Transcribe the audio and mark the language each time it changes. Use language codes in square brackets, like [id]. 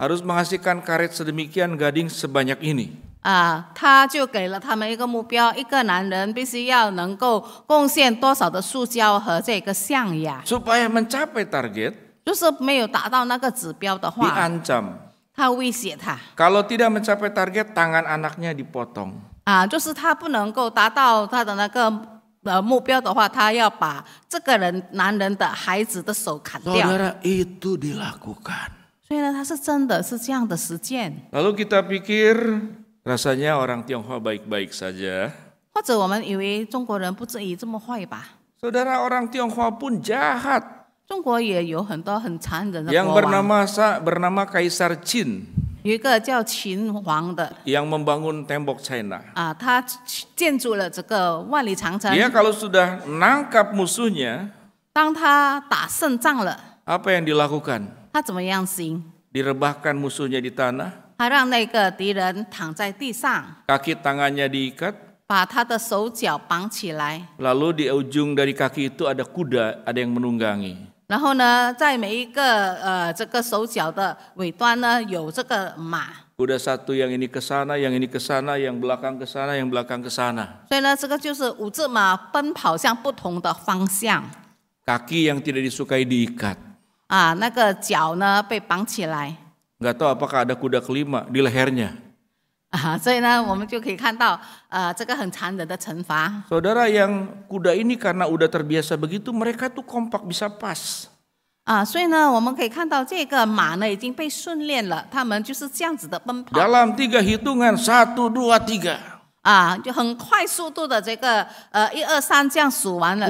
[id] harus menghasilkan karet sedemikian, gading sebanyak ini. [zh] 他就给了他们一个目标，一个男人必须要能够贡献多少的塑胶和这个象牙。 [id] Supaya mencapai target, [zh] 就是没有达到那个指标的话， [id] diancam. [zh] 他威胁他。 [id] Kalau tidak mencapai target, tangan anaknya dipotong. [zh] 就是他不能够达到他的那个目标的话，他要把这个男人的孩子的手砍掉。 [id] Saudara, itu dilakukan. [zh] 所以呢，他是真的是这样的实践。 [id] Lalu kita pikir rasanya orang Tionghoa baik-baik saja. [zh] 或者我们以为中国人不至于这么坏吧？ [id] Saudara, orang Tionghoa pun jahat. [zh] 中国也有很多很残忍的 [id] Yang [zh] 国王， [id] bernama Kaisar Qin [zh] 有一个叫秦王的 [id] yang membangun tembok China. [zh] 他建筑了这个万里长城。 [id] Dia kalau sudah nangkap musuhnya, [zh] 当他打胜仗了， [id] apa yang dilakukan? [zh] 他怎么样行？ [id] Direbahkan musuhnya di tanah, [zh] 他让那个敌人躺在地上， [id] kaki tangannya diikat, [zh] 把他的手脚绑起来， [id] lalu di ujung dari kaki itu ada kuda, ada yang menunggangi. [zh] 然后呢，在每一个这个手脚的尾端呢，有这个马。 [id] Kuda satu yang ini ke sana, yang ini ke sana, yang belakang ke sana, yang belakang ke sana. [zh] 所以呢，这个就是五只马奔跑向不同的方向。 [id] Kaki yang tidak disukai diikat. [zh] 那个脚呢被绑起来。 [id] Nggak tahu apakah ada kuda kelima di lehernya. [zh] 所以呢，我们就可以看到这个很残忍的惩罚。 [id] Saudara, yang kuda ini karena udah terbiasa begitu, mereka tuh kompak bisa pas. [zh] 所以呢，我们可以看到这个马呢已经被训练了，他们就是这样子的奔跑。 [id] Dalam 3 hitungan, 1, 2, 3. [zh] 就很快速度的这个1、2、3这样数完了